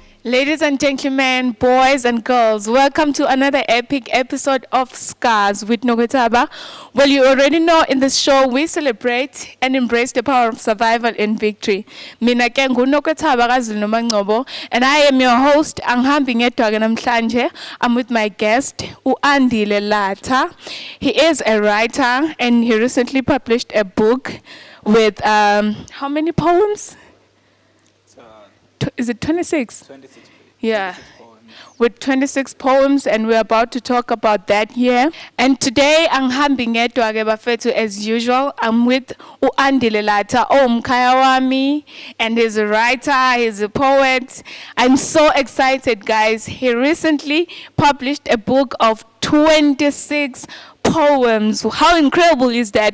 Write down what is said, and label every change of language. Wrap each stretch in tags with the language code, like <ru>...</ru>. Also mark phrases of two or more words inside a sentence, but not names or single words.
<en>Ladies and gentlemen, boys and girls, welcome to another epic episode of Scars with Nokwethaba. Well, you already know in this show we celebrate and embrace the power of survival and victory.</en> <zu>Mina ke nguNokwethaba kaZulu,</zu> <en>and I am your host.</en> <zu>Angihambi ngedwa ke namhlanje.</zu> <en>I'm with my guest, Andile Latha. He is a writer and he recently published a book with how many poems? Is it 26? 26. Yeah. 26 poems. With 26 poems, and we're about to talk about that here. And today,</en> <zu>angihambi ngedwa ke bafethu</zu> <en>as usual. I'm with Andile Latha,</en> <zu>umkhaya wami,</zu> <en>and he's a writer, he's a poet. I'm so excited, guys. He recently published a book of 26 poems. How incredible is that?</en>